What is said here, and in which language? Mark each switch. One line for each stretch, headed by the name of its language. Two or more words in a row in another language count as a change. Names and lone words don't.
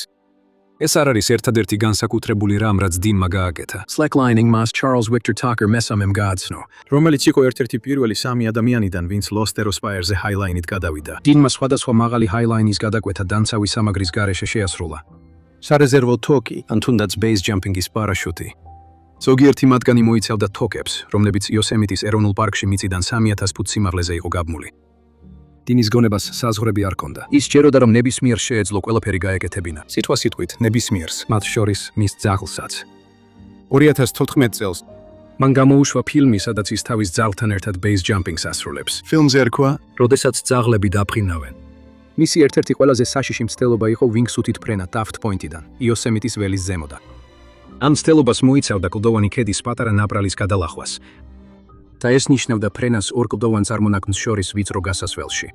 Georgian: ეს არ არის ერთადერთი განსაკუთრებული რამ, რაც დინმა გააკეთა. Slacklining მას Charles Victor Tucker მესამემ გააცნო, რომელიც იყო ერთ-ერთი პირველი 3 ადამიანიდან, ვინც ლოსტეროსპაიერზე ჰაილაინით გადავიდა. დინმა სხვადასხვა მაღალი ჰაილაინის გადაკვეთა დამცავი სამაგრის გარეშე შეასრულა. სარეზერვო თოკი, ან თუნდაც
English: base jumping-
Georgian: ის პარაშუტი. ზოგიერთი მათგანი მოიცავდა თოკებს, რომლებიც იოსემიტის ეროვნულ პარკში მიწიდან 3000 ფუტ სიმაღლეზე იყო გაბმული. დინის გონებას საზღვრები არ ჰქონდა. ის სჯეროდა, რომ ნებისმიერ შეეძლო ყველაფერი გაეკეთებინა. სიტყვასიტყვით, ნებისმიერს, მათ შორის მის ძაღლსაც. 2014 წელს მან გამოუშვა ფილმი, სადაც ის თავის ძაღლთან ერთად
English: base jumping-
Georgian: ს ასრულებს. ფილმზე ერქვა, როდესაც ძაღლები დაფრინავენ. მისი ერთ-ერთი ყველაზე საშიში მცდელობა იყო wingsuit-ით ფრენა Taft Point-დან, იოსემიტის ველის ზემოდან. ამ მცდელობას მოიცავდა კლდოვანი ქედის პატარა ნაპრალის გადალახვას. და ეს ნიშნავდა ფრენას ორ კლდოვან წარმონაქმნს შორის ვიწრო გასასვლელში.